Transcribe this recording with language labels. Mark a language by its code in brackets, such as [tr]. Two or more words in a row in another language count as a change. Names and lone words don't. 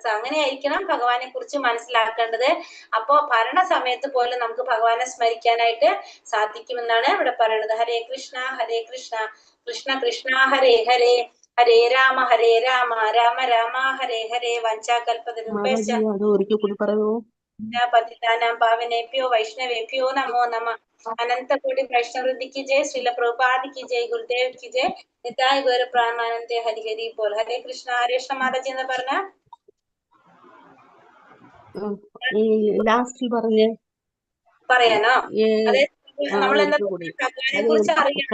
[ml] അങ്ങനെയായിരിക്കണം ഭഗവാനെ കുറിച്ച് മനസ്സിലാക്കേണ്ടത്. അപ്പോ ഭരണസമയത്ത് പോലും നമുക്ക് ഭഗവാനെ സ്മരിക്കാനായിട്ട് സാധിക്കുമെന്നാണ് ഇവിടെ പറയുന്നത്. [sa] ഹരേ കൃഷ്ണ കൃഷ്ണ കൃഷ്ണ ഹരേ ഹരേ ഹരേ രാമ രാമ രാമ ഹരേ ഹരേ വഞ്ചാകൽപതരുഭ്യശ്ച [ml] ഒരിക്കൽ കൂടി പറയൂ. [sa] പതിതാനാം പാവനേഭ്യോ വൈഷ്ണവേഭ്യോ നമോ നമഃ. [hi] अनन्तकोटि वैष्णवृन्दिक जय। श्रील प्रभुपादिक जय। गुरुदेव कि जय. [bn] নিতাই গৌর প্রাণানন্দে হরি হরি বোল. [ml] ഹരേ കൃഷ്ണ മാതാജി എന്ന് പറഞ്ഞ ലാസ്റ്റിൽ പറഞ്ഞേ പറയാനോ? അതെ, നമ്മളെന്താ ഭഗവാനെ കുറിച്ച് അറിയണം.